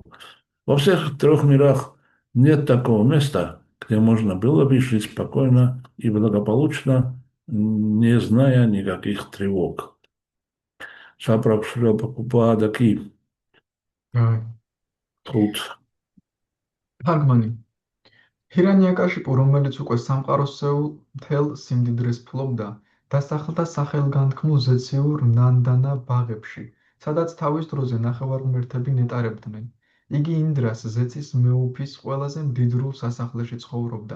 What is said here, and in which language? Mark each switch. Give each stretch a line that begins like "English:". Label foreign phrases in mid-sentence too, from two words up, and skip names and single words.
Russian: Во всех трех мирах нет такого места, где можно было бы жить спокойно и благополучно, не зная никаких тревог. Шапрабхупадаки тут.
Georgian: თარგმანი ჰირანიაკაშიპუ, რომელიც უკვე სამყაროსეულ მთელ სიმდიდრეს ფლობდა, დასახლდა სახელგანთქმულ ზეციურ ნანდანა ბაღებში, სადაც თავის დროზე ნახევარღმერთები ნეტარებდნენ. იგი ინდრას, ზეცის მეუფის ყველაზე მდიდრულ სასახლეში ცხოვრობდა.